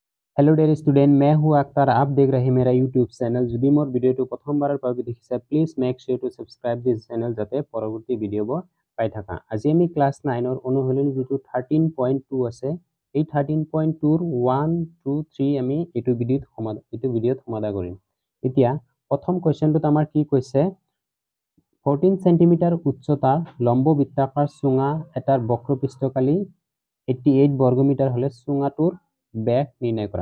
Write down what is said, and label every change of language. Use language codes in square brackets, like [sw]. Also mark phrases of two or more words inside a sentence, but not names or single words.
[hi] हेलो डियर स्टूडेंट, मैं हूं अख्तर। आप देख रहे हैं मेरा यूट्यूब चैनल। [as] যদি মোৰ ভিডিওটো প্ৰথমবাৰৰ বাবে দেখিছে, [en] please make sure to subscribe this channel [as] যাতে পৰৱৰ্তী ভিডিঅ'বোৰ পাই থাকা। আজি আমি ক্লাছ 9ৰ অনুশীলনী যিটো 13.2 আছে, এই 13.2ৰ 1, 2, 3 আমি এইটো ভিডিঅ'ত সমাধান কৰিম। এতিয়া প্ৰথম কোৱেশ্চনটোত আমাৰ কি কৈছে, 14 সেন্টিমিটাৰ উচ্চতাৰ লম্ব বৃত্তাকাৰ চুঙা এটাৰ বক্ৰপৃষ্ঠকালি 88 বর্গমিটার হলে চুঙাটোৰ ব্যাস নির্ণয় কৰা।